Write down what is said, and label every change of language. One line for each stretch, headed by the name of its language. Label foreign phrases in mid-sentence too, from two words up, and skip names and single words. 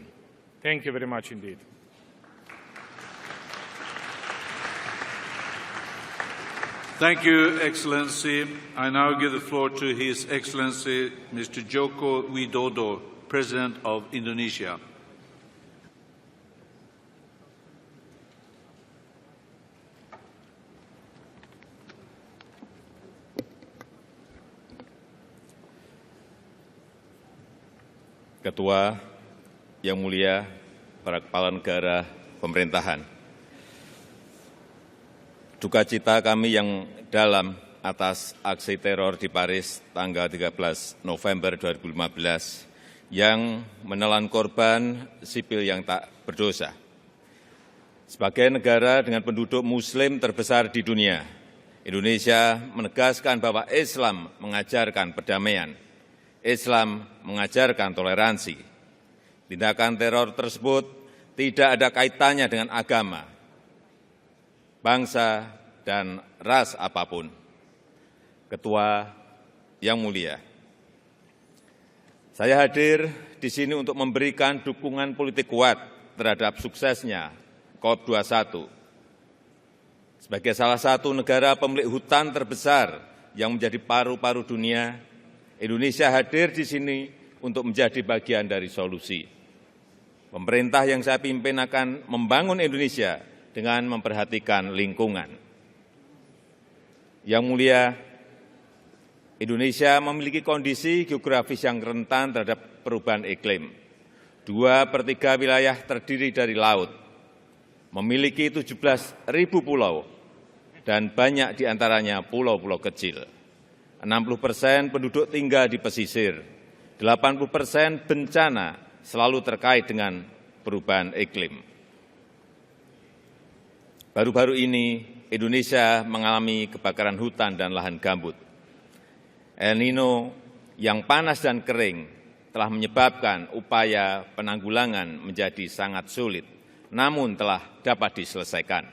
English: Thank you very much indeed. Thank you, Excellency. I now give the floor to His Excellency Mr. Joko Widodo, President of Indonesia.
Indonesian: Ketua yang mulia, para kepala negara pemerintahan, duka cita kami yang dalam atas aksi teror di Paris tanggal 13 November 2015 yang menelan korban sipil yang tak berdosa. Sebagai negara dengan penduduk Muslim terbesar di dunia, Indonesia menegaskan bahwa Islam mengajarkan perdamaian, Islam mengajarkan toleransi. Tindakan teror tersebut tidak ada kaitannya dengan agama, bangsa, dan ras apapun. Ketua yang mulia, saya hadir di sini untuk memberikan dukungan politik kuat terhadap suksesnya COP21. Sebagai salah satu negara pemilik hutan terbesar yang menjadi paru-paru dunia, Indonesia hadir di sini untuk menjadi bagian dari solusi. Pemerintah yang saya pimpin akan membangun Indonesia dengan memperhatikan lingkungan. Yang mulia, Indonesia memiliki kondisi geografis yang rentan terhadap perubahan iklim. 2/3 wilayah terdiri dari laut, memiliki 17.000 pulau, dan banyak di antaranya pulau-pulau kecil. 60% penduduk tinggal di pesisir, 80% bencana selalu terkait dengan perubahan iklim. Baru-baru ini, Indonesia mengalami kebakaran hutan dan lahan gambut. El Nino yang panas dan kering telah menyebabkan upaya penanggulangan menjadi sangat sulit, namun telah dapat diselesaikan.